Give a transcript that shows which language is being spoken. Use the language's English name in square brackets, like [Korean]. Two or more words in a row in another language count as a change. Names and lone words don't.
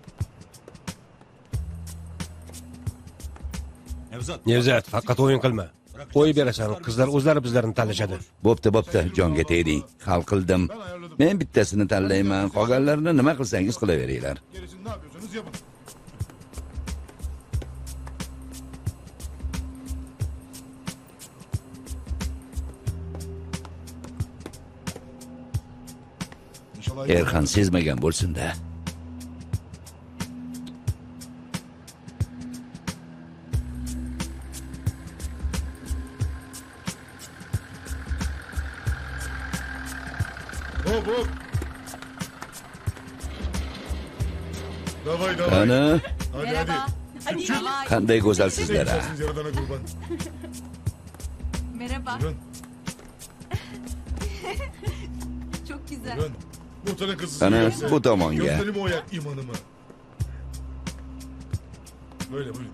[Uzbek] Nevzat, faqat o'yin qilma. Qo'yib berasan, qizlar o'zlari bizlarni tanlashadi. Bo'pti, jonga tegding. Hal qildim. Men bittasini tanlayman. Qolganlarini nima qilsangiz qilaveringlar. [Turkish] Gerisini ne yapıyorsanız yapın. İnşallah [Uzbek] Erxon sezmagan bo'lsin-da. Hop hop. [Russian] Davay davay. [Turkish] Ana, Hadi hadi. [Uzbek] qanday go'zalsizlar ha. [Turkish] Siz yaradana kurban. Merhaba. Buyurun. Çok güzel. Buyurun. Muhtarın kızı Ana, gelse [Uzbek] bu tomonga. [Turkish] gözlerimi oyar imanımı. Böyle buyurun.